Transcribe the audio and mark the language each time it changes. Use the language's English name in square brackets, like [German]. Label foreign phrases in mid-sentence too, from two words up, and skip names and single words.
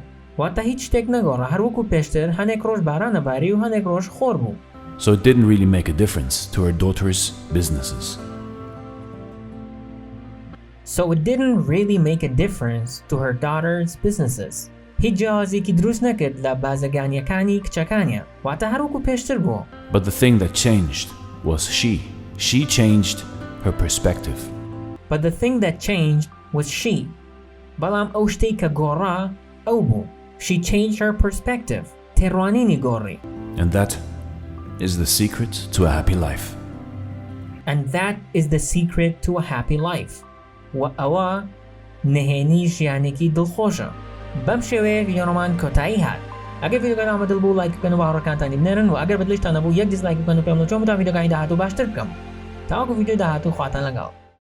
[Central Kurdish] واتە هیچ شتێک نەگۆڕا، هەروەکو پێشتر هەنێک ڕۆژ بارانە باری و هەنێک ڕۆژ خۆر بوو. [English] So it didn't really make a difference to her daughter's businesses. So it didn't really make a difference to her daughter's businesses. [Central Kurdish] هیچ جیاوازێکی دروست نەکرد لە بازرگانیەکانی کچەکانیە، واتە هەروەکو پێشتر بووە. [English] But the thing that changed was she. She changed her perspective. But the thing that changed was she. [Central Kurdish] بەڵام ئەو شتەی کە گۆڕا ئەو بوو. [English] She changed her perspective. [Central Kurdish] تێڕوانینی گۆڕی. [English] And that is the secret to a happy life. And that is the secret to a happy life. [Central Kurdish] و ئەوە نهێنی ژیانێکی دڵخۆشە. بەم شێوەیە ڤیدیۆڕۆمان کۆتایی هات. ئەگەر ڤیدیۆکە ئامادە بوو لایک بکەن و هاوڕێکانتانی بنێرن، و ئەگەر بەدڵتان نەبوو یەک دیسلایک بکەن و پێم بڵێن چۆن بتوانین ڤیدیۆکانی داهاتوو باشتر بکەم. تاوەکو ڤیدیۆ داهاتوو خواتان لەگەڵ.